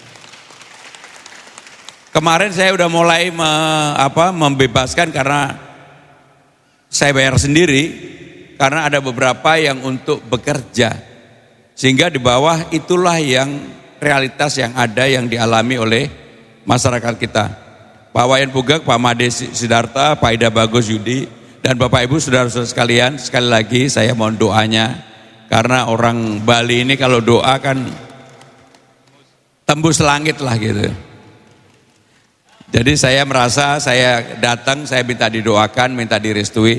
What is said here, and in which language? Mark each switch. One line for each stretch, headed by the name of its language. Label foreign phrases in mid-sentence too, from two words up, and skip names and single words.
Indonesian: Kemarin saya udah mulai membebaskan karena saya bayar sendiri, karena ada beberapa yang untuk bekerja. Sehingga di bawah itulah yang realitas yang ada yang dialami oleh masyarakat kita. Pak Wayan Bugak, Pak Made Sidarta, Pak Ida Bagus Yudi, dan Bapak Ibu saudara-saudara sekalian, sekali lagi saya mohon doanya, karena orang Bali ini kalau doa kan tembus langit lah gitu. Jadi saya merasa saya datang, saya minta didoakan, minta direstui.